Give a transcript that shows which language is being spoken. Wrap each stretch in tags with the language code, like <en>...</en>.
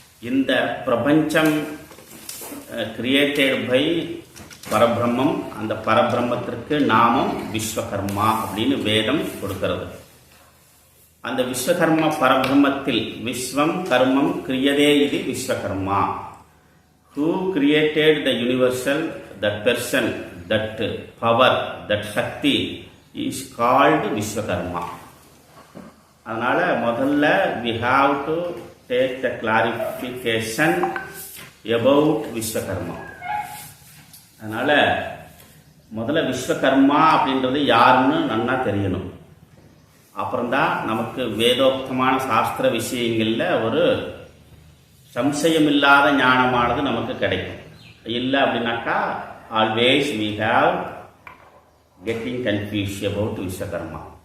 <ta>இந்த பிரபஞ்சம்</ta> <en>created by</en> <ta>பரபிரம்மம். அந்த பரபிரம்மத்திற்கு நாமம் விஸ்வகர்மா அப்படின்னு வேதம் கொடுக்கிறது. அந்த விஸ்வகர்ம பரபிரம்மத்தில் விஸ்வம் கர்மம் கிரியதே இது Vishwakarma.</ta> <en>Who created the universal, that person, that power, that Shakti is called Vishwakarma.</en> <ta>அதனால முதல்ல</ta> <en>we have to take the clarification about Vishwakarma.</en> <ta>அதனால முதல்ல விஸ்வகர்மா அப்படின்றது யாருன்னு நன்னா தெரியணும். அப்புறம்தான் நமக்கு வேதோக்தமான சாஸ்திர விஷயங்களில் ஒரு சம்சயமில்லாத ஞானமானது நமக்கு கிடைக்கும். இல்லை அப்படின்னாக்கா</ta> <en>Always we have getting confuse about Vishwakarma.</en>